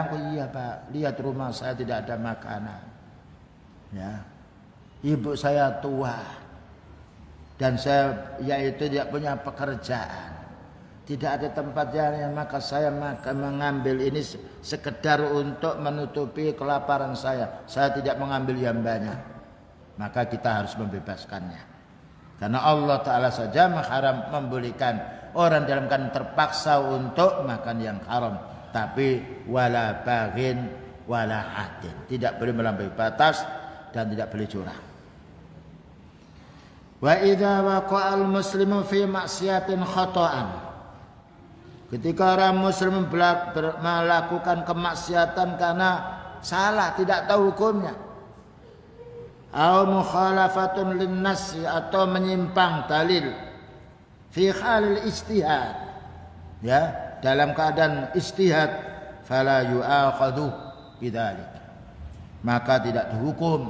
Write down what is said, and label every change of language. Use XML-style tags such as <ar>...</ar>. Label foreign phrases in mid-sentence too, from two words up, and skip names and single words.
<id>Oh iya Pak, lihat rumah saya tidak ada makanan, ya, ibu saya tua dan saya yaitu tidak punya pekerjaan, tidak ada tempat yang, maka saya mengambil ini sekedar untuk menutupi kelaparan saya tidak mengambil yang banyak. Maka kita harus membebaskannya, karena Allah Ta'ala saja membolehkan orang dalam keadaan terpaksa untuk makan yang haram, tapi</id> <ar>ولا باغ ولا عاد,</ar> <id>tidak boleh melampaui batas dan tidak boleh curang.</id> <ar>وإذا وقع المسلم في معصية خطأ,</ar> <id>ketika orang muslim melakukan kemaksiatan karena salah, tidak tahu hukumnya,</id> <ar>أو مخالفة للنص,</ar> <id>atau menyimpang dalil,</id> <ar>في حال اجتهاد,</ar> <id>ya, dalam keadaan ijtihad,</id> <ar>فلا يؤاخذ بذلك,</ar> <id>maka tidak dihukum.</id>